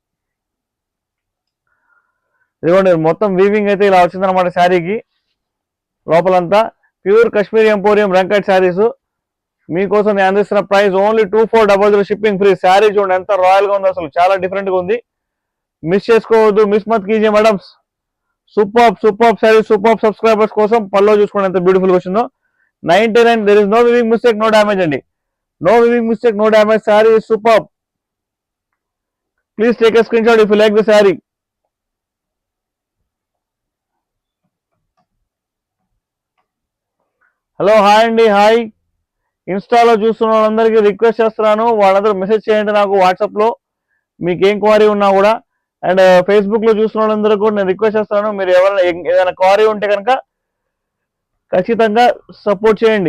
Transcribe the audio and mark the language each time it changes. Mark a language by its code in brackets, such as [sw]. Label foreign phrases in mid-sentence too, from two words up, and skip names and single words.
[te] ఇదిగోండి మొత్తం వీవింగ్ అయితే ఇలా వచ్చిందనమాట శారీకి. లోపలంతా ప్యూర్ కాశ్మీరీ ఎంపోరియం రంకట్ శారీస్ మీకోసం నేను అందిస్తున్న [en] price only 2400 shipping free. [te] శారీ చూడండి ఎంత రాయల్ గా ఉంది, అసలు చాలా డిఫరెంట్ గా ఉంది. మిస్ చేసుకోవద్దు, [hi] मिस मत कीजिए मैडम. [en] super saree, super subscribers [te] కోసం పల్లో చూసుకోండి ఎంత బ్యూటిఫుల్ గా వచ్చిందో. 99, [en] there is no weaving mistake, no damage అండి. No weaving mistake, no damage. Saree is superb. Please take a screenshot if you like the saree. [te] హలో, హాయ్ అండి, హాయ్. ఇన్స్టాలో చూస్తున్న వాళ్ళందరికీ రిక్వెస్ట్ చేస్తున్నాను, వాళ్ళందరూ మెసేజ్ చేయండి నాకు వాట్సాప్లో, మీకు ఏం క్వారీ ఉన్నా కూడా. అండ్ ఫేస్బుక్లో చూస్తున్న వాళ్ళందరూ కూడా నేను రిక్వెస్ట్ చేస్తున్నాను, మీరు ఎవరైనా ఏదైనా క్వారీ ఉంటే కనుక ఖచ్చితంగా సపోర్ట్ చేయండి.